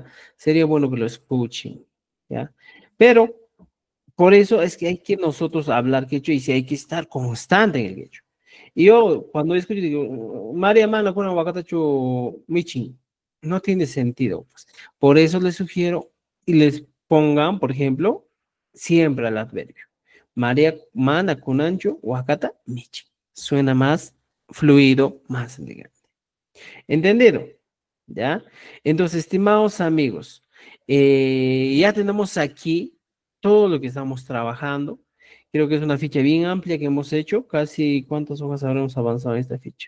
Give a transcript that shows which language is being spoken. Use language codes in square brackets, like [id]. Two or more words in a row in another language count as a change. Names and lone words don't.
[es] Sería bueno que lo escuchen, ¿ya? Pero, por eso es que hay que nosotros hablar quechua y si hay que estar constante en el quechua. Y yo, cuando escucho, digo, María [qu] Mana con Aguacatacho Michin, [es] no tiene sentido, pues. Por eso les sugiero y les pongan, por ejemplo, siempre al adverbio. [qu] María mana kunanchu wakata michi. [es] Suena más fluido, más elegante. ¿Entendido? ¿Ya? Entonces, estimados amigos, ya tenemos aquí todo lo que estamos trabajando. Creo que es una ficha bien amplia que hemos hecho. Casi, ¿cuántas hojas habremos avanzado en esta ficha?